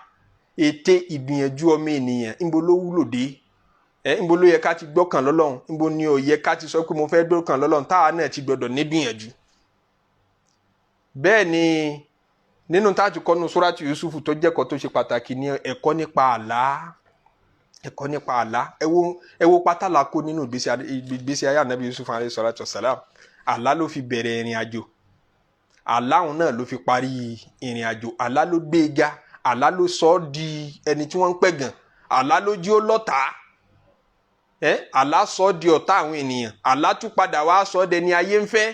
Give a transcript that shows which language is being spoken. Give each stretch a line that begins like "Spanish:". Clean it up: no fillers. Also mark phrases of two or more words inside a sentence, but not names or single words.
Yoruba: Ète ìgbìyànjú ọmọ ènìyàn ńbo ló wúlò dé ńbo ló yẹ ká ti gbọ́kàn lọ́lọ́run ńbo ni ó yẹ ká ti sọ pé mo fẹ́ gbọ́kàn lọ́lọ́run táwa náà ti gbọ́dọ̀ nígbìyànjú. Bẹ́ẹ̀ ni nínú táàtù kọ́nu Suratu Yusufu tó jẹ́kọ̀ọ́ tó ṣe pàtàkì ní ẹ̀kọ́ nípa àlá. Ẹ̀kọ́ nípa àlá ẹ wo pátálà kó nínú ìgbésí ayé Ànábì Yusuf
Arabic: عليه الصلاة والسلام.
Yoruba: Àlá ló fi bẹ̀rẹ̀ ìrìn àjò, àlá òun náà ló fi parí ìrìn àjò, àlá ló gbé e ga, àlá ló sọ ọ́ di ẹni tí wọ́n ń pẹ̀gàn, àlá ló jí ó lọ́tàá, àlá sọ ọ́ di ọ̀tá àwọn ènìyàn, àlá tún padà wá sọ ọ́ dẹni ayé ń fẹ́.